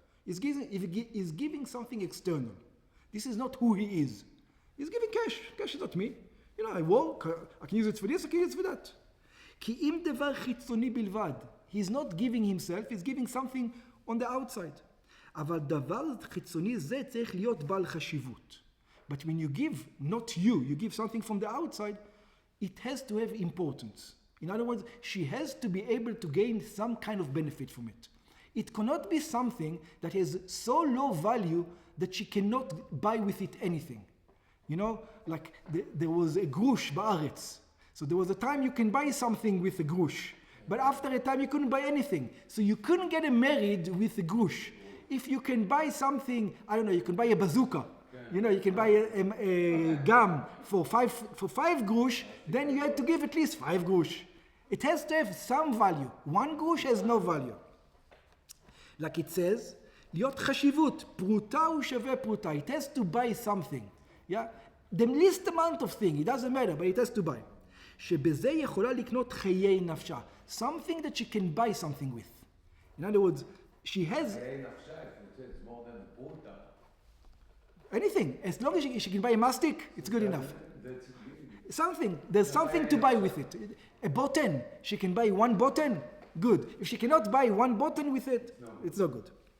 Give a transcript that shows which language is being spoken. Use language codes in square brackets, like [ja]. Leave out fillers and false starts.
[en] He's giving something external. This is not who he is. He's giving cash. Cash is not me. You know, I work, I can use it for this, I can use it for that. [he] כי אם דבר חיצוני בלבד, [en] he's not giving himself, he's giving something on the outside. [he] אבל דבר חיצוני זה צריך להיות בעל חשיבות. [en] But when you give, not you give something from the outside, it has to have importance. In other words, she has to be able to gain some kind of benefit from it. It cannot be something that has so low value that she cannot buy with it anything. You know, like there was a grush ba'aretz. So there was a time you can buy something with a grush. But after a time you couldn't buy anything. So you couldn't get married with a grush. If you can buy something, I don't know, you can buy a bazooka. You know, you can buy a gum for five grush, then you had to give at least 5 grush. It has to have some value. 1 grush has no value. Like it says, [he] להיות חשיבות, פרוטה ושווה פרוטה. [en] It has to buy something. Yeah? The least amount of thing, it doesn't matter, but it has to buy. [he] שבזה יכולה לקנות חיי נפשה. [en] Something that she can buy something with. In other words, she has... [he] חיי נפשה, [en] if it's more than פרוטה. Anything. As long as she can buy a mastic, it's good enough. There's something to buy with it. A button. She can buy one button. Good. If she cannot buy one button with it, it's not good.